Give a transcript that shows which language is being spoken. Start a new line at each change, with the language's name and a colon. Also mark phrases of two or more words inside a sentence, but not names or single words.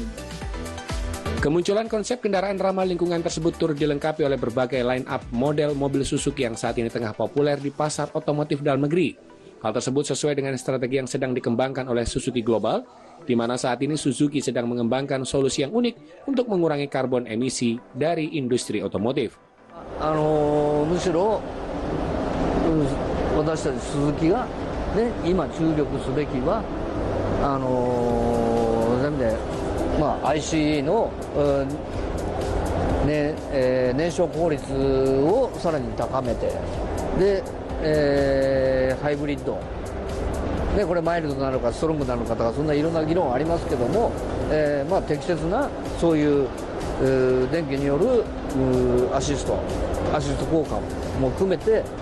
Indonesian: Kemunculan konsep kendaraan ramah lingkungan tersebut turut dilengkapi oleh berbagai line-up model mobil Suzuki yang saat ini tengah populer di pasar otomotif dalam negeri. Hal tersebut sesuai dengan strategi yang sedang dikembangkan oleh Suzuki Global, di mana saat ini Suzuki sedang mengembangkan solusi yang unik untuk mengurangi karbon emisi dari industri otomotif.
Japanese: むしろ私たちスズキが、ね、今注力すべきはそういう意味で、ICE の、燃焼効率をさらに高めてで、ハイブリッドでこれマイルドなのかストロングなのかとかそんないろんな議論ありますけども、適切なそういう電気によるアシスト効果も含めて、